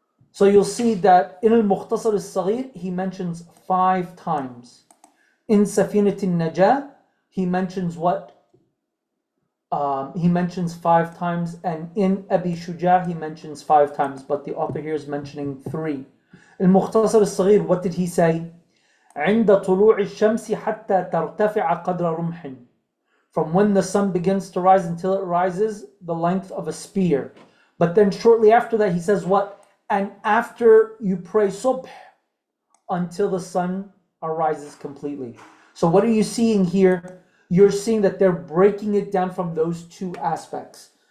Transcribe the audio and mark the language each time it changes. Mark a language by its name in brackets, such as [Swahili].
[English] So you'll see that in Al-Mukhtasar al-Saghir, he mentions 5 times. In Safinat al-Najah, he mentions what? He mentions 5 times. And in Abi Shuja, he mentions 5 times. But the author here is mentioning 3. Al-Mukhtasar al-Saghir, what did he say? [Arabic] عند طلوع الشمس حتى ترتفع قدر رمح. [English] From when the sun begins to rise until it rises the length of a spear. But then shortly after that he says what? And after you pray subh until the sun arises completely. So what are you seeing here? You're seeing that they're breaking it down from those 2 aspects.